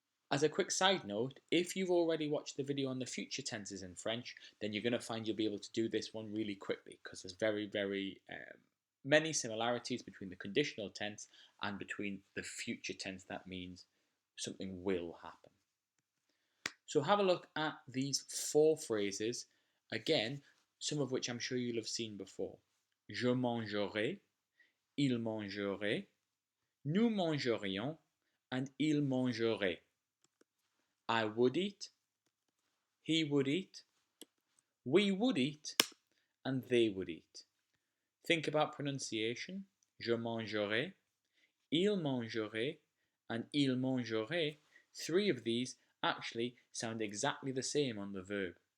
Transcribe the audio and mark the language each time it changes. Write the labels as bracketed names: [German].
[English] As a quick side note, if you've already watched the video on the future tenses in French, then you're going to find you'll be able to do this one really quickly because there's very many similarities between the conditional tense and between the future tense. That means something will happen. So have a look at these four phrases, again, some of which I'm sure you'll have seen before. [French] Je mangerai, il mangerait, nous mangerions, and il mangerait. [English] I would eat, he would eat, we would eat, and they would eat. Think about pronunciation. [French] Je mangerai, il mangerait, and il mangerait. [English] Three of these actually sound exactly the same on the verb.